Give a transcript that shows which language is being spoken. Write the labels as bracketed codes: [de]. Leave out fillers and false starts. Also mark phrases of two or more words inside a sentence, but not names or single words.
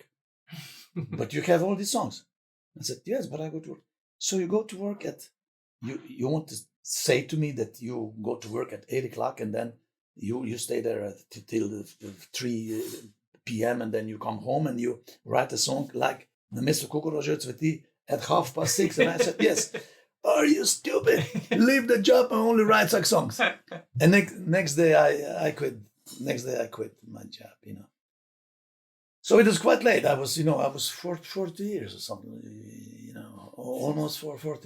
[en] But you have all these songs. I said, yes, but I go to work. So you go to work you want to say to me that you go to work at 8 o'clock and then you stay there till 3 p.m. and then you come home and you write a song like Namesto koga roža cveti at 6:30. And I said, yes. Are you stupid? Leave the job and only write such songs. And next day I quit. Next day I quit my job, you know. So it was quite late. I was 40 years or something, you know, almost 40.